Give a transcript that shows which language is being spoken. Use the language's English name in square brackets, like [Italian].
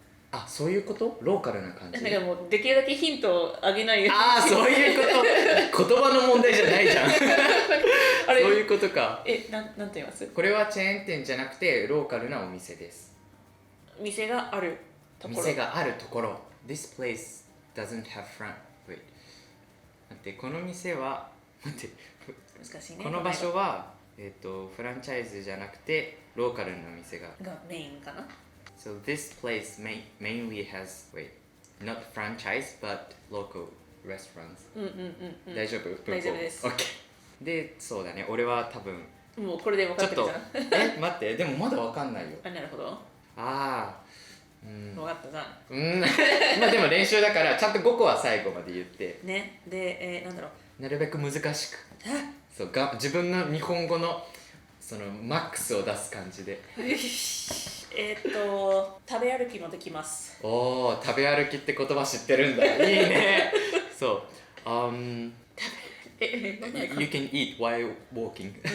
[Japanese] あ、そういうこと？ローカルな感じ。なんかもうできるだけヒントをあげないように。ああ、そういうこと。言葉の問題じゃないじゃん。あれそういうことか。なんて言います？これはチェーン店じゃなくてローカルなお店です。店があるところ。店があるところ。 [English] This place doesn't have front. Wait. [Japanese] 待って、この店は待って、難しいね。この場所はフランチャイズじゃなくてローカルの店が。がメインかな。 [English] So this place mainly has not franchise but local restaurants. [Japanese] 大丈夫？大丈夫です。 OK。 で、そうだね。俺は多分もうこれで分かってるじゃん。待って、でもまだわかんないよ。なるほど。ああ。分かったじゃまあでも練習だからちゃんと5個は最後まで言ってん。ね。で、なんだろう。なるべく難しくそう自分の日本語のそのマックスを出す感じで食べ歩きもできます。おお、食べ歩きって言葉知ってるんだ。いいね。 [English] そう、You can eat while walking.